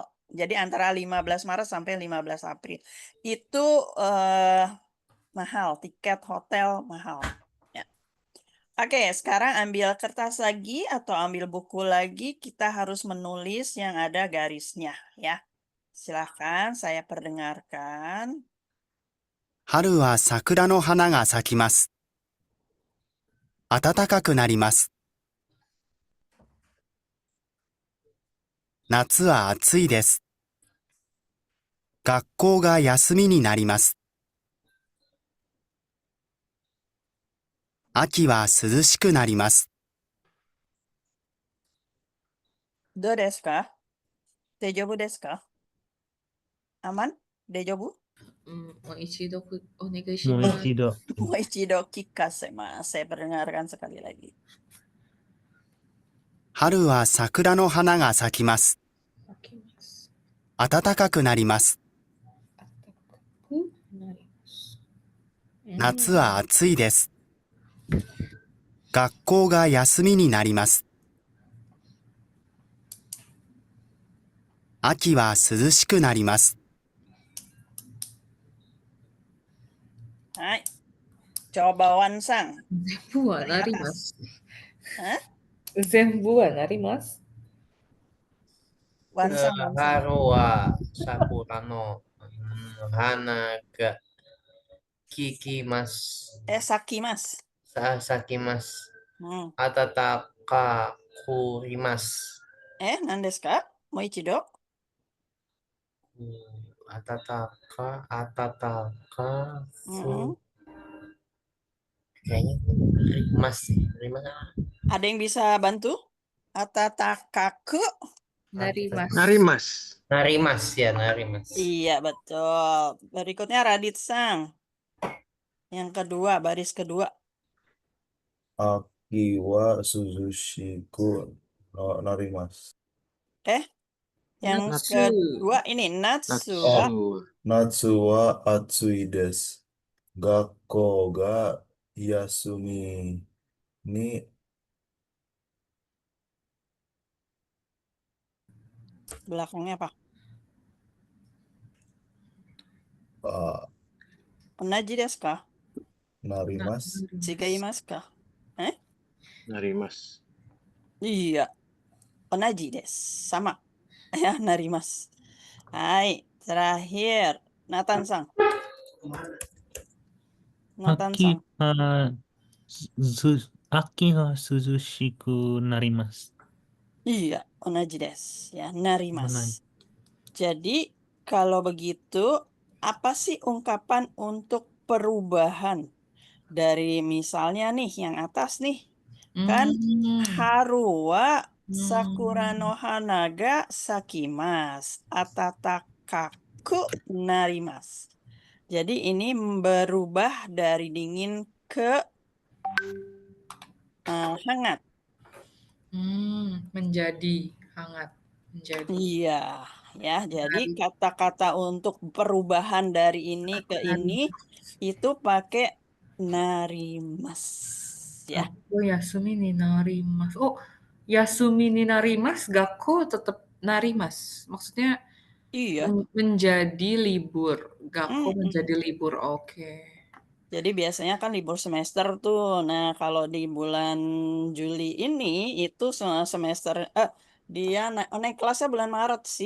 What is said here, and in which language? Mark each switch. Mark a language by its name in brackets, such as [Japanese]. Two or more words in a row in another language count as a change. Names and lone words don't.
[Indonesian] Jadi antara 15 Maret sampai 15 April. Itu mahal, tiket hotel mahal. Ya. Oke, sekarang ambil kertas lagi atau ambil buku lagi. Kita harus menulis yang ada garisnya ya. Silahkan saya perdengarkan. [Japanese] 春は桜の花が咲きます。暖かくなります。夏は暑いです。学校が休みになります。秋は涼しくなります。どうですか？大丈夫ですか？aman? 大丈夫？もう一度お願いしもうます。一度。もう一度聞かせます。 [Indonesian] Saya perdengarkan sekali lagi. [Japanese] 春は桜の花が咲きます。咲きます。暖かくなります。暖かくなります。夏は暑いです。学校が休みになります。秋は涼しくなります。 [Indonesian] はい。Coba Wan Sang. [Japanese] 全部はなります。 Hah? 全部はなります。 [Indonesian] Wan Sang, Wan Sang. [Japanese] 春は桜の花が聞きます. Sakimas. Sakimasu. Hmm. 暖か くります. 何ですか？もう一度? Atataka Mm-mm. [Indonesian] kayaknya rimas sih. Rimas apa? Ada yang bisa bantu? [Japanese] Atatakaku? Narimasu. Narimas. Narimas ya, narimas. [Indonesian] Iya, betul. Berikutnya Radit Sang. Yang kedua, baris kedua. [Japanese] 秋は涼しくのなります. [Indonesian] Yang [Japanese] Natsu. [Indonesian] kedua ini Natsu. [Japanese] Natsu. 夏は暑いです. 学校が休みに [Indonesian] Belakangnya apa? [Japanese] 同じですか? narimasu. 違いますか? Narimas. [Indonesian] Iya. [Japanese] 同じです. [Indonesian] Sama. Ya, narimas. Hai, terakhir. Nathan Sang. Nathan Sang. [Japanese] 秋が涼しくなります. [Indonesian] Iya, [Japanese] 同じです. [Indonesian] Ya, narimas. Jadi, kalau begitu, apa sih ungkapan untuk perubahan? Dari misalnya nih, yang atas nih. [Japanese] Kan 春は桜の花が咲きます. 暖かくなります. [Indonesian] Jadi ini berubah dari dingin ke hangat. Menjadi hangat. Menjadi. Iya, ya. Jadi kata-kata untuk perubahan dari ini ke ini itu pakai narimasu. Ya. [Japanese] 学校休みになります。Oh、休みになります、学校 tetap なります. [Indonesian] Maksudnya Iya. menjadi libur. Gakko menjadi libur. Oke. Jadi biasanya kan libur semester tuh. Nah, kalau di bulan Juli ini itu semester dia naik kelasnya bulan Maret sih.